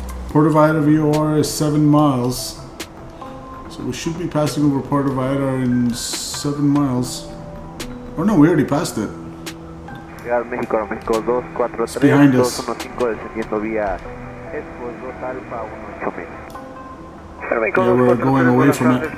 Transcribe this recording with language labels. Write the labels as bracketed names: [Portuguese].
[English] Puerto Vallarta VOR is 7 miles. So we should be passing over Puerto Vallarta in 7 miles. Oh no, we already passed it. [Spanish] Ciudad México, México 243, [English] behind us. [Spanish] 215 descendiendo vía Expo 2 Alfa 18000. [English] Yeah, we're going away from it.